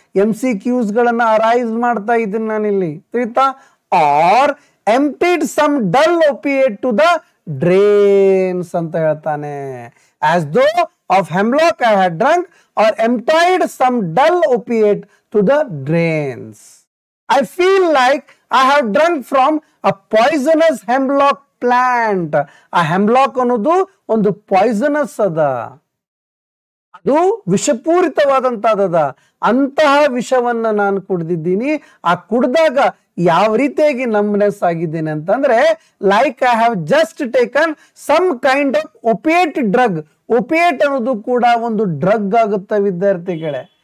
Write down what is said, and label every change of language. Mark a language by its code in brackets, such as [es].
[kn] MCQs ಗಳನ್ನ arise ಮಾಡ್ತಾ ಇದ್ದೀನಿ ನಾನಿಲ್ಲಿ, ತಿಳಿತಾ? [en] or emptied some dull opiate to the drains [kn] ಅಂತ ಹೇಳ್ತಾನೆ. [en] As though of hemlock I had drunk or emptied some dull opiate to the drains. I feel like I have drunk from a poisonous hemlock plant. [kn] ಆ ಹೆಮ್ಲಾಕ್ ಅನ್ನೋದು ಒಂದು ಪಾಯ್ಸನಸ್ ಅದ, ಅದು ವಿಷಪೂರಿತವಾದಂತಹದ. ಅಂತಹ ವಿಷವನ್ನ ನಾನು ಕುಡಿದಿದ್ದೀನಿ. ಆ ಕುಡಿದಾಗ ಯಾವ ರೀತಿಯಾಗಿ ನಂಬ್ನೆಸ್ ಆಗಿದ್ದೀನಿ ಅಂತಂದ್ರೆ [en] Like I have just taken some kind of opiate drug. [kn] ಒಪಿಯೇಟ್ ಅನ್ನೋದು ಕೂಡ ಒಂದು ಡ್ರಗ್ ಆಗುತ್ತೆ ವಿದ್ಯಾರ್ಥಿಗಳೇ.